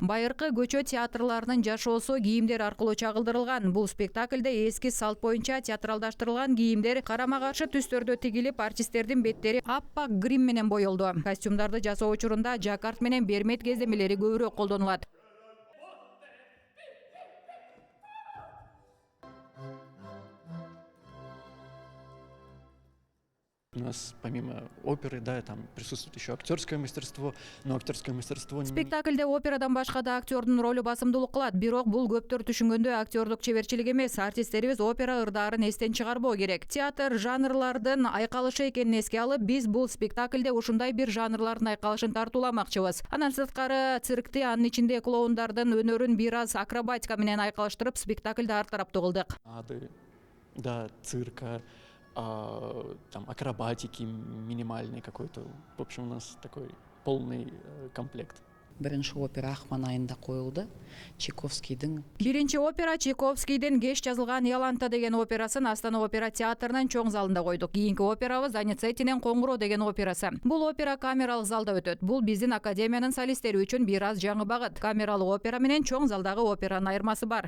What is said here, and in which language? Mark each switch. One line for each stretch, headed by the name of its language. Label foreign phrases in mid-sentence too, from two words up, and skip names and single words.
Kyrgyz: Байыркы көчө театрларынын жашоосу кийимдер аркылуу чагылдырылган. Бул спектакльде эски салт боюнча театралдаштырылган кийимдер карама-каршы түстөрдө тигилип, артисттердин беттери аппак грим менен боелду. Костюмдарды жасоо учурунда жаккард менен бермет кеземелери көбүрөөк колдонулат.
Russian: У нас помимо оперы, да, там присутствует еще актерское мастерство, но актерское мастерство...
Kyrgyz: Спектакльде операдан башка да актердун ролу басымдуулук кылат. Бирок бул көптөр түшүнгөндөй актердук чеберчилик эмес. Артисттерибиз опера ырдаарын эстен чыгарбоо керек. Театр жанрлардын айкалышы экенин эске алып, биз бул спектакльде ушундай бир жанрлардын айкалышын тартууламакчыбыз. Андан сырткары циркти, анын ичинде клоундардын өнөрүн бир аз акробатика менен айкалыштырып, спектакльди ар тараптуу кылдык.
Russian: Да, цирка, там акробатики минимальный какой-то. В общем, у нас такой полный комплект.
Kyrgyz: Биринчи опера акман айында коюлду. Чайковскийдин. Биринчи опера Чайковскийдин кеч жазылган Яланта деген операсын Астана опера театрынын чоң залында койдук. Кийинки операбыз Доницеттинин Коңгуроо деген операсы. Бул опера камералык залда өтөт. Бул биздин академиянын солисттери үчүн бир аз жаңы багыт. Камералык опера менен чоң залдагы операнын айырмасы бар.